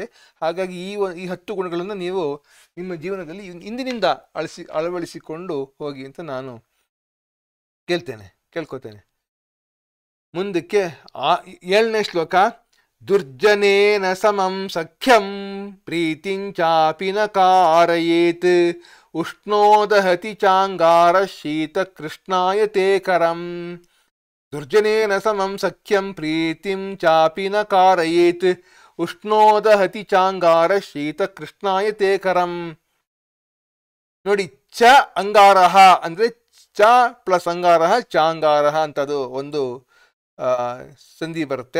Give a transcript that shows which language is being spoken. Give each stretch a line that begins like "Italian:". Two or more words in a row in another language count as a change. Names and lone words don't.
Kannada: ಹಾಗಾಗಿ ಈ 10 ಗುಣಗಳನ್ನು ನೀವು ನಿಮ್ಮ ಜೀವನದಲ್ಲಿ ಇಂದಿನಿಂದ ಅಳವಡಿಸಿಕೊಂಡು ಹೋಗಿ ಅಂತ ನಾನು ಕೇಳ್ಕೊತೇನೆ. ಮುಂದಕ್ಕೆ 7ನೇ ಶ್ಲೋಕ.
Sanskrit: ದುರ್ಜನೇನ ಸಮಂ ಸಖ್ಯಂ ಪ್ರೀತಿಂಚಾಪಿ ನ ಕಾರಯೇತ್ ಉಷ್ಣೋದಹತಿ ಚಾಂಗಾರ ಶೀತ ಕೃಷ್ಣಾಯ ತೇ ಕರಂ. ದುರ್ಜನೇನ ಸಮಂ ಸಖ್ಯಂ ಪ್ರೀತಿಂ ಚಾಪಿ ನ ಕಾರಯೇತ್ ಉಷ್ಣೋದಹತಿ ಚಾಂಗಾರ ಶೀತ ಕೃಷ್ಣಾಯ ತೇ ಕರಂ.
Kannada: ನೋಡಿ, ಚ ಅಂಗಾರಹ ಅಂದ್ರೆ ಚ ಪ್ಲಸ್ ಅಂಗಾರಹ ಚಾಂಗಾರಹ ಅಂತದು ಒಂದು ಸಂಧಿ ಬರುತ್ತೆ.